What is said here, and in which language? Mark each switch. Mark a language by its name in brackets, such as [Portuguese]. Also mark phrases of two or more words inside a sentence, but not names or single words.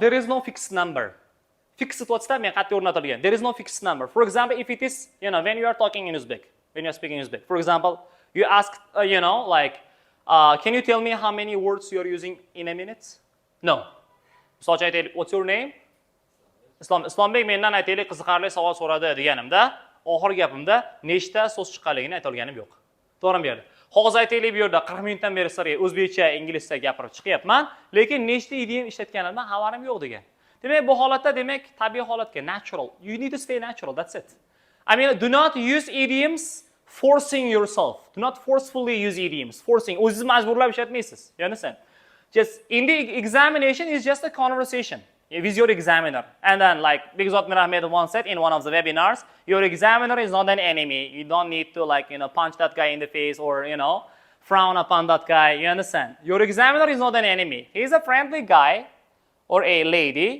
[English] There is no fixed number. Fixed what's that mean? There is no fixed number. For example, if it is, when you are talking in Uzbek, when you are speaking Uzbek, for example, you ask, can you tell me how many words you are using in a minute? No. So what's your name? [Uzbek] Islombek mendan aytaylik qiziqarli savol so'radi deganimda, oxir gapimda nechta so'z chiqqanligini ayta olganim yo'q. To'g'rimi bu yerda? Hozir aytaylik bu yerda 40 minutdan beri sizlarga o'zbekcha, inglizcha gapirib chiqyapman, lekin nechta idiom ishlatganimdan xabarim yo'q degan. Demak, bu holatda tabiiy holatga, natural. [English] You need to stay natural, that's it. I mean, do not use idioms forcing yourself. Do not forcefully use idioms. Forcing. [Uzbek] O'zingizni majburlab ishlatmaysiz. [English] You understand? Just in the examination is just a conversation with your examiner. And then like Begzod Mirahmedov once said in one of the webinars, your examiner is not an enemy. You don't need to punch that guy in the face or, frown upon that guy. You understand? Your examiner is not an enemy. He's a friendly guy or a lady.